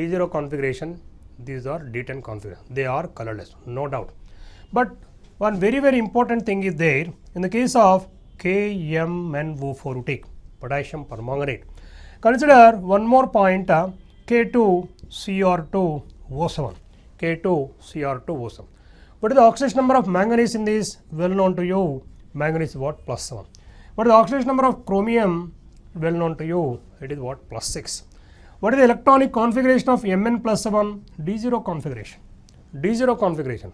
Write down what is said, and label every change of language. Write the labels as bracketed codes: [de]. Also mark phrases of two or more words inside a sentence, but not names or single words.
[en] D0 configuration, these are D10 configuration. They are colorless, no doubt. But one very important thing is there in the case of KMnO4 you take, potassium permanganate. Consider one more point, K2Cr2O7. K2Cr2O7. What is the oxidation number of manganese in this? Well known to you. Manganese is what? +7. What is the oxidation number of chromium? Well known to you. It is what? +6. What is the electronic configuration of Mn +7? D0 configuration. D0 configuration.